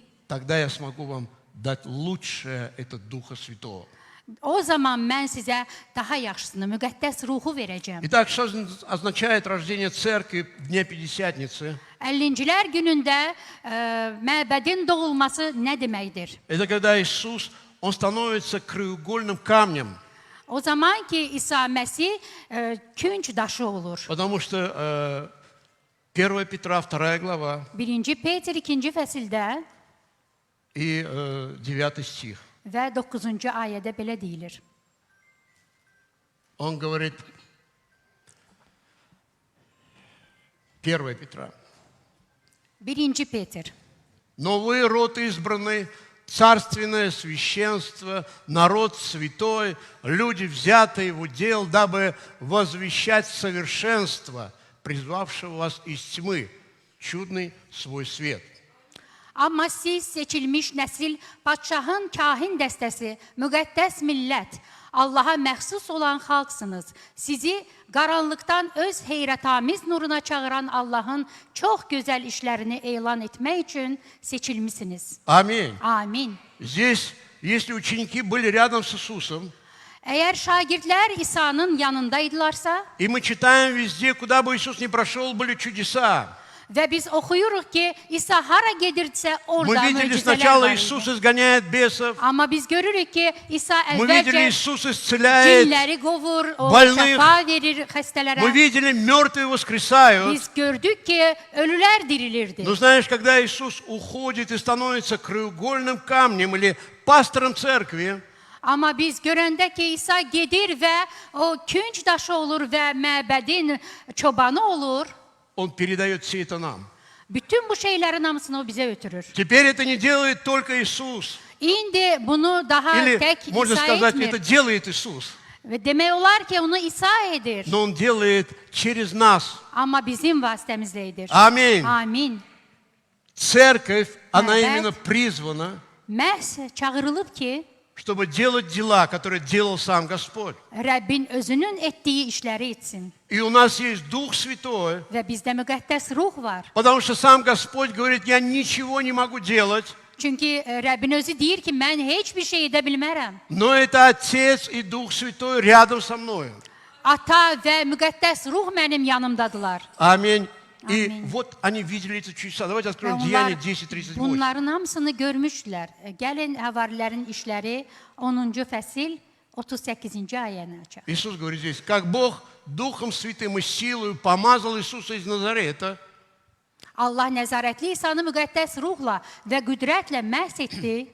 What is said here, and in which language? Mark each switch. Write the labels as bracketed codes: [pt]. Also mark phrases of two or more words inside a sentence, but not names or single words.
[ru] Тогда я смогу вам дать лучшее, это Духа Святого. [az] O zaman mən sizə daha yaxşısını, müqəddəs ruhu verəcəm. [ru] Итак, что означает рождение церкви в Дне Пятидесятницы? [az] 50-cilər günündə məbədin doğulması nə deməkdir? [ru] Это когда Иисус, Он становится краеугольным камнем. [az] O zaman ki, İsa Məsih künc daşı olur. [ru] Потому что 1 Петра, 2 глава [az] 1-ci Petr 2-ci fəsildə [ru] и 9 стих. [az] və 9-cu ayədə belə deyilir. [ru] Он говорит, 1 Петра. [az] 1-ci Petr. [ru] Но вы род избранный, царственное священство, народ святой, люди, взятые в удел, дабы возвещать совершенство, призвавшего вас из тьмы, чудный свой свет. [az] Amma siz seçilmiş nəsil, padşahın kahin dəstəsi, müqəddəs millət, Allaha məxsus olan xalqsınız. Sizi qaranlıqdan öz heyrətamiz nuruna çağıran Allahın çox gözəl işlərini elan etmək üçün seçilmisiniz. [ru] Аминь. [az] Amin. [ru] Здесь, если ученики были рядом с Иисусом, [az] Əgər şagirdlər İsa'nın yanındaydılarsa [ru] и мы читаем везде, куда бы Иисус ни прошел, были чудеса. [az] və biz oxuyuruq ki, İsa hara gedirdisə [ru] Мы [az] orada [ru] видели [az] möcüzələr [ru] сначала [az] var [ru] Иисус [az] idi. [ru] изгоняет бесов, [az] Amma biz görürük ki, İsa [ru] мы видели [az] əvvəlcə [ru] Иисус исцеляет, [az] cinləri qovur, o [ru] больных. [az] şəfa verir xəstələrə. [ru] мы видели мертвые воскресают. [az] Biz gördük ki, ölülər dirilirdi. [ru] Но знаешь, когда Иисус уходит и становится краеугольным камнем или пастором церкви, [az] Amma biz görəndə ki, İsa gedir və o künc daşı olur və məbədin çobanı olur, [ru] Он передает все это нам. [az] bütün bu şeylərin hamısını o bizə ötürür. [ru] Теперь это не делает только Иисус. [az] İndi bunu daha [ru] Или, [az] tək [ru] можно [az] İsa [ru] сказать, [az] etmir. [ru] это делает Иисус. [az] Və demək olar ki, onu İsa edir. [ru] Но Он делает через нас. [az] Amma bizim vasitəmizlə edir. [ru] Аминь. [az] Amin. [ru] Церковь, она Да, именно да. призвана, [az] məhz çağırılıb ki, [ru] чтобы делать дела, которые делал сам Господь. [az] Rəbbin özünün etdiyi işləri etsin. [ru] И у нас есть Дух Святой, [az] Və bizdə müqəddəs ruh var. [ru] потому что сам Господь говорит, я ничего не могу делать, [az] Çünki Rəbbin özü deyir ki, mən heç bir şey edə bilmərəm. [ru] но это Отец и Дух Святой рядом со мной. [az] Ata və müqəddəs ruh mənim yanımdadılar. [ru] Аминь. И Аминь. вот они видели эти чудеса. Давайте [az] Və [ru] откроем [az] onlar [ru] Деяния 10:38. [az] bunların hamısını görmüşdülər. Gəlin Həvarilərin işləri 10-cu fəsil 38-ci ayəni açaq. [ru] Иисус говорит здесь, как Бог Духом Святым и силой помазал Иисуса из Назарета, [az] Allah nəzarətli İsanı müqəddəs ruhla və qüdrətlə məhz etdi.